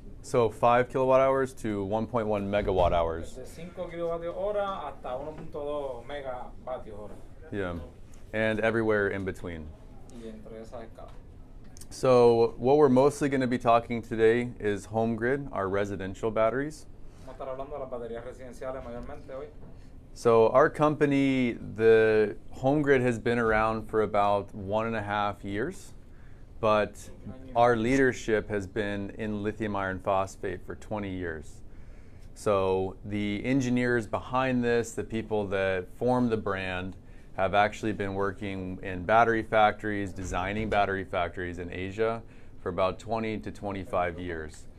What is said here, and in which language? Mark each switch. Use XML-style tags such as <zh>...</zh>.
<en>So 5 kilowatt hours to 1.1 megawatt hours.</en> <es>Desde 5 kilovatios hora hasta 1.2 megavatios hora.</es> <en>Yeah, and everywhere in between.</en> <es>Y entre esas escalas.</es> <en>So what we're mostly going to be talking today is HOMEGRID, our residential batteries.</en> <es>Vamos a estar hablando de las baterías residenciales mayormente hoy.</es> <en>So our company, the HOMEGRID, has been around for about 1.5 years, but our leadership has been in lithium iron phosphate for 20 years. So the engineers behind this, the people that form the brand, have actually been working in battery factories, designing battery factories in Asia for about 20 to 25 years.</en>